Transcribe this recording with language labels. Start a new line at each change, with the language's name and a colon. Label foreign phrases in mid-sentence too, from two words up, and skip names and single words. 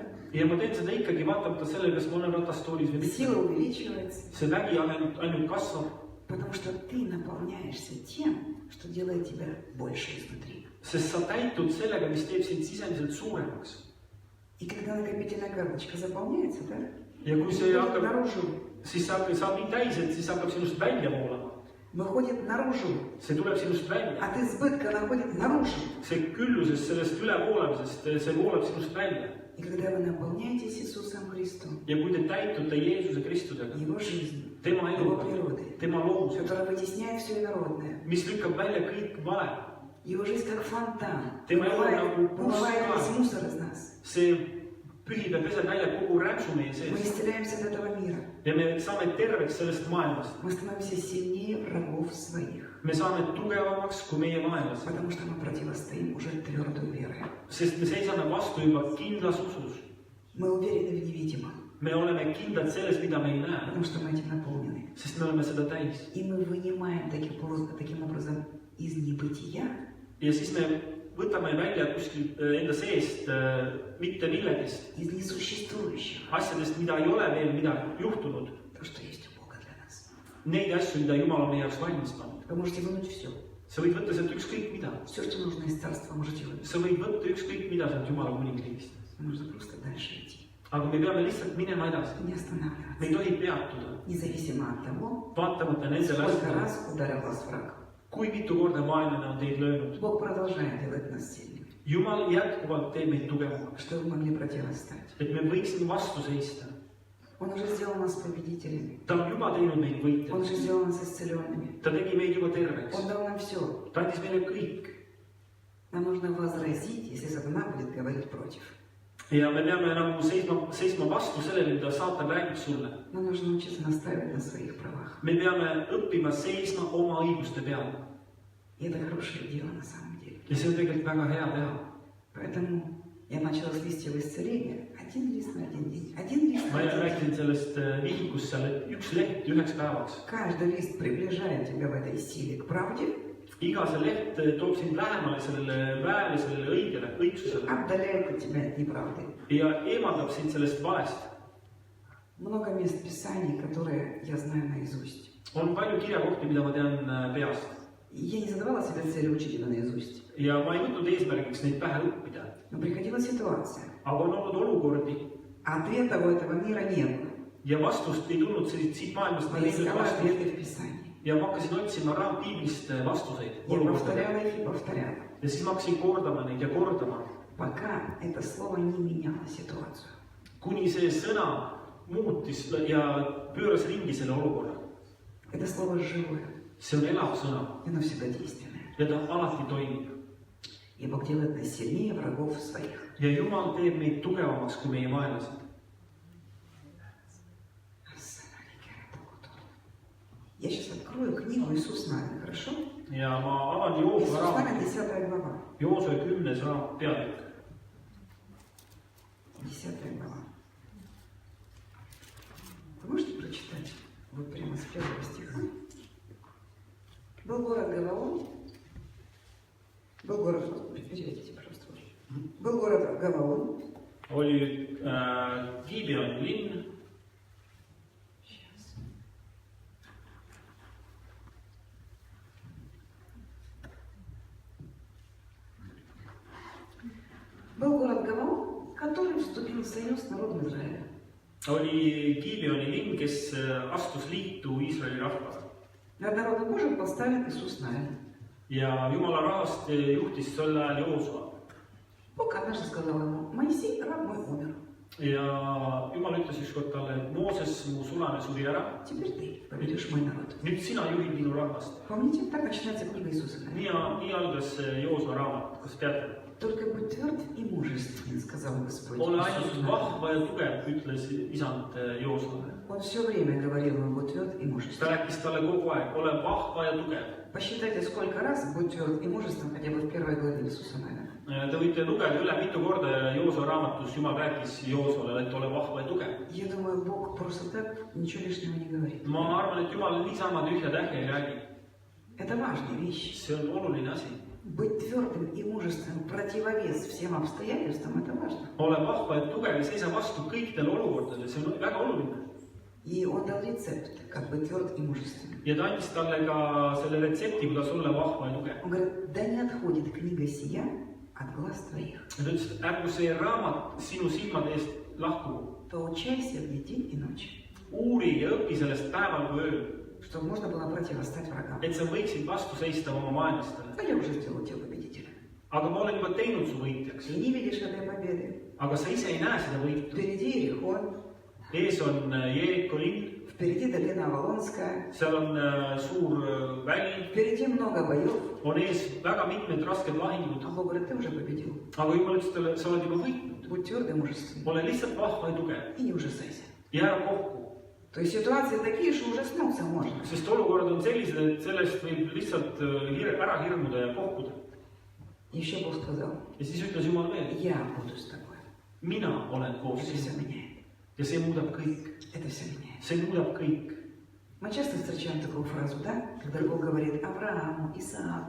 Estonian: Ja ma teen seda ikkagi vaatamata sellele, kas ma olen ratastoolis või mitte.
Russian: Сила увеличивается,
Estonian: See vägi ainult kasvab,
Russian: потому что ты наполняешься тем, что делает тебя больше изнутри.
Estonian: sest sa täitud sellega, mis teeb sind sisemiselt suuremaks.
Russian: И когда накопительная карточка заполняется, да?
Estonian: Ja kui see
Russian: выходит
Estonian: hakkab,
Russian: наружу,
Estonian: siis saab nii täis, et siis hakkab sinust välja voolama.
Russian: выходит наружу,
Estonian: See tuleb sinust välja.
Russian: от избытка находит наружу.
Estonian: See küllusest, sellest ülevoolamisest, see voolab sinust välja.
Russian: И когда вы наполняетесь Иисусом Христом,
Estonian: Ja kui te täitute Jeesuse Kristusega,
Russian: Его жизнью,
Estonian: tema
Russian: Его
Estonian: eluga,
Russian: природой,
Estonian: tema loomusega,
Russian: которая вытесняет все инородное,
Estonian: mis lükkab välja kõik vale,
Russian: Его жизнь как фонтан,
Estonian: Tema elu nagu
Russian: вымывает
Estonian: purskkaev.
Russian: весь мусор из нас.
Estonian: see pühib ja peseb välja kogu rämpsu meie
Russian: Мы
Estonian: sees.
Russian: исцеляемся от этого мира.
Estonian: Ja me saame terveks sellest maailmast.
Russian: Мы становимся сильнее врагов своих,
Estonian: Me saame tugevamaks kui meie vaenlased,
Russian: потому что мы противостоим уже твердой верой.
Estonian: sest me seisame vastu juba kindlas usus.
Russian: Мы уверены в невидимом,
Estonian: Me oleme kindlad selles, mida me ei näe,
Russian: потому что мы этим наполнены.
Estonian: sest me oleme seda täis.
Russian: И мы вынимаем таким образом из небытия
Estonian: Ja siis me võtame välja kuskil enda seest mitte millegist,
Russian: из несуществующего
Estonian: asjadest, mida ei ole veel midagi juhtunud,
Russian: то, что есть у Бога для нас.
Estonian: neid asju, mida Jumal on meie jaoks valmis pannud.
Russian: Вы можете вынуть все.
Estonian: Sa võid võtta sealt ükskõik mida.
Russian: Все, что нужно из царства, можете вынуть.
Estonian: Sa võid võtta ükskõik mida sealt Jumala kuningriigist.
Russian: Нужно просто дальше идти.
Estonian: Aga me peame lihtsalt minema edasi.
Russian: Не
Estonian: Me ei
Russian: останавливаться.
Estonian: tohi peatuda,
Russian: Независимо от того,
Estonian: vaatamata nendele
Russian: сколько
Estonian: asjadele,
Russian: раз udarил вас враг.
Estonian: kui mitu korda vaenlane on teid löönud.
Russian: Бог продолжает делать нас сильными,
Estonian: Jumal jätkuvalt teeb meid tugevamaks,
Russian: чтобы вы могли противостать.
Estonian: et me võiksime vastu seista.
Russian: Он уже сделал нас победителями.
Estonian: Ta on juba teinud meid
Russian: Он
Estonian: võitjaks.
Russian: уже сделал нас исцеленными.
Estonian: Ta tegi meid juba terveks.
Russian: Он дал нам все.
Estonian: Ta andis meile kõik.
Russian: Нам нужно возразить, если сатана будет говорить против.
Estonian: ja me peame nagu seisma vastu sellele, mida saatan räägib sulle.
Russian: Нам нужно научиться настаивать на своих правах.
Estonian: Me peame õppima seisma oma õiguste peal.
Russian: И это хорошее дело на самом деле.
Estonian: Ja see on tegelikult väga hea teha.
Russian: Поэтому я начала с листьев исцеления. Один лист на один день. Один лист
Estonian: Ma
Russian: на один день.
Estonian: rääkisin sellest vihikust seal, et üks leht 9 päevaks.
Russian: Каждый лист приближает тебя в этой силе к правде,
Estonian: Iga see leht toob sind lähemale sellele väele, sellele õigele, õigsusele
Russian: отдаляет от тебя от неправды.
Estonian: ja eemaldab sind sellest valest.
Russian: Много мест Писаний, которые я знаю наизусть.
Estonian: On palju kirjakohti, mida ma tean peast.
Russian: Я не задавала себе цели учить это наизусть.
Estonian: Ja ma ei võtnud eesmärgiks neid pähe õppida.
Russian: Но приходила ситуация.
Estonian: Aga on olnud olukordi
Russian: Ответа у этого мира не было.
Estonian: ja vastust ei tulnud siit maailmast
Russian: Я
Estonian: ei
Russian: искала
Estonian: tulnud vastust.
Russian: ответы в Писании.
Estonian: Ja ma hakkasin otsima piiblist vastuseid
Russian: Я
Estonian: olukordadele.
Russian: повторяла их и повторяла.
Estonian: Ja siis ma hakkasin kordama neid ja kordama,
Russian: Пока это слово не меняло ситуацию.
Estonian: kuni see sõna muutis ja pööras ringi selle olukorra.
Russian: Это слово живое.
Estonian: See on elav sõna
Russian: И оно всегда действенное.
Estonian: ja ta alati toimib.
Russian: И Бог делает нас сильнее врагов своих.
Estonian: Ja Jumal teeb meid tugevamaks kui meie vaenlased.
Russian: Я сейчас открою книгу Иисус Навин, хорошо?
Estonian: Ja ma avan Joosua
Russian: Иисус Навин,
Estonian: raamatu,
Russian: 10 глава.
Estonian: Joosua 10. peatükk.
Russian: 10 глава. Вы можете прочитать? Вот прямо с 1 стиха. Был город Гаваон. Был город... Переведите, пожалуйста. Был город Гаваон.
Estonian: Oli Gibeoni linn.
Russian: Сейчас. Был город Гаваон, который вступил в союз с народом Израиля.
Estonian: Oli Gibeoni linn, kes astus liitu Iisraeli rahvaga.
Russian: Над народом Божьим поставлен Иисус Навин.
Estonian: Ja Jumala rahvast juhtis sel ajal Joosua.
Russian: Бог однажды сказал ему: Моисей, раб мой, умер.
Estonian: Ja Jumal ütles ükskord talle, et Mooses, mu sulane, suri ära.
Russian: Теперь ты поведешь мой народ.
Estonian: Nüüd sina juhid minu rahvast.
Russian: Помните, так начинается книга Иисуса Навина.
Estonian: Nii algas Joosua raamat, kas teate?
Russian: Только будь тверд и мужественен, сказал Господь.
Estonian: Ole
Russian: Иисусу
Estonian: ainult
Russian: Навину.
Estonian: vahva ja tugev, ütles isand Joosuale.
Russian: Он все время говорил ему: будь тверд и
Estonian: Ta
Russian: мужественен.
Estonian: rääkis talle kogu aeg, ole vahva ja tugev.
Russian: Посчитайте, сколько раз будь тверд и мужественен хотя бы в первой главе Иисуса Навина.
Estonian: Te võite lugeda üle, mitu korda Joosua raamatus Jumal rääkis Joosuale, et ole vahva ja tugev.
Russian: Я думаю, Бог просто так ничего лишнего не говорит.
Estonian: Ma arvan, et Jumal niisama tühja tähja ei räägi.
Russian: Это важная вещь.
Estonian: See on oluline asi.
Russian: Быть твердым и мужественным в противовес всем обстоятельствам – это важно.
Estonian: Ole vahva ja tugev ja seisa vastu kõikidele olukordadele, see on väga oluline.
Russian: И он дал рецепт, как быть тверд и мужественным.
Estonian: Ja ta andis talle ka selle retsepti, kuidas olla vahva ja tugev.
Russian: Он говорит: да не отходит книга сия от глаз твоих.
Estonian: Ja ta ütles, et ärgu see raamat sinu silmade eest lahku.
Russian: Поучайся в ней день и ночь,
Estonian: Uuri ja õpi sellest päeval kui ööl,
Russian: чтобы можно было противостать врагам.
Estonian: et sa võiksid vastu seista oma vaenlastele.
Russian: А я уже сделал тебя победителем.
Estonian: Aga ma olen juba teinud su võitjaks.
Russian: Ты не видишь этой победы.
Estonian: Aga sa ise ei näe seda võitu.
Russian: Впереди Иерихон,
Estonian: Ees on Jeeriko linn,
Russian: впереди долина Авалонская,
Estonian: seal on suur väli,
Russian: впереди много боев.
Estonian: on ees väga mitmed rasked lahingud.
Russian: А Бог говорит: ты уже победил.
Estonian: Aga Jumal ütles talle, sa oled juba võitnud.
Russian: Будь тверд и мужественным.
Estonian: Ole lihtsalt vahva ja tugev
Russian: И не ужасайся.
Estonian: ja ära kohku.
Russian: То есть ситуации такие, что ужаснуться можно.
Estonian: Sest olukorrad on sellised, et sellest võib lihtsalt ära hirmuda ja kohkuda.
Russian: Еще Бог сказал:
Estonian: Ja siis ütles Jumal veel,
Russian: я буду с тобой.
Estonian: mina olen koos
Russian: Это все
Estonian: sinuga.
Russian: меняет.
Estonian: Ja see muudab kõik.
Russian: Это все меняет.
Estonian: See muudab kõik.
Russian: Мы часто встречаем такую фразу, да? Когда Бог говорит Аврааму, Исааку,